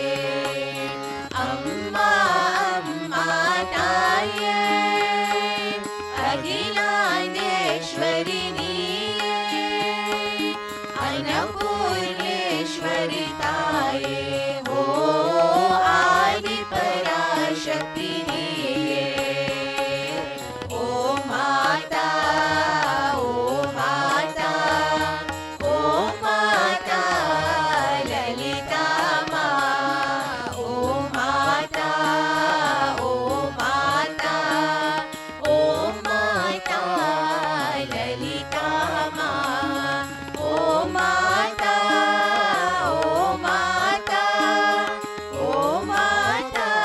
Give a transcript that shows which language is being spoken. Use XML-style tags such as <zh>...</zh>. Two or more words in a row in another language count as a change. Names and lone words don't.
<ta>அம்மா அம்மா தாயே அகிலாண்டேஸ்வரி நீயே, அன்னபூரணேஸ்வரி தாயே ஹோ ஆதி பராசக்தி நீயே,</ta> <hi>ओ माता ओ माता ओ माता ललिता माँ, ओ माता ओ माता ओ माता ललिता माँ, ओ माता ओ माता ओ माता</hi>